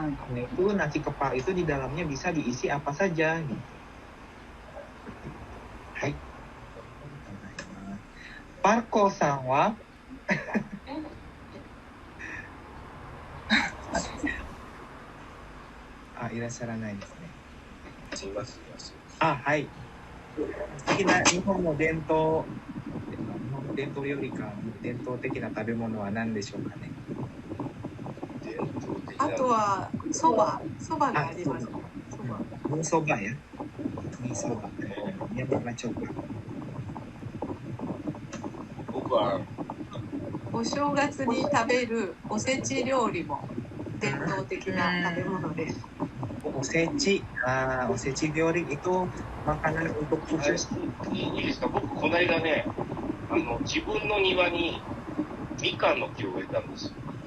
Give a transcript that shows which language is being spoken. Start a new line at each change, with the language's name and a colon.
Indonesian: Nah, itu nasi kepal itu di dalamnya bisa diisi apa saja gitu.
Japanese: Hai. Parko-san wa いらっしゃらないですね。はい。好きな日本の伝統料理か伝統的な食べ物は何でしょうかね。あとはそばがあります。そばや。そば。山町か。僕はお正月に食べるおせち料理も伝統的な食べ物です。
Indonesian: おせち料理itu makanan untuk khusus。
Japanese: いいですか。僕この間ね、自分の庭にみかんの木を植えたんですよ。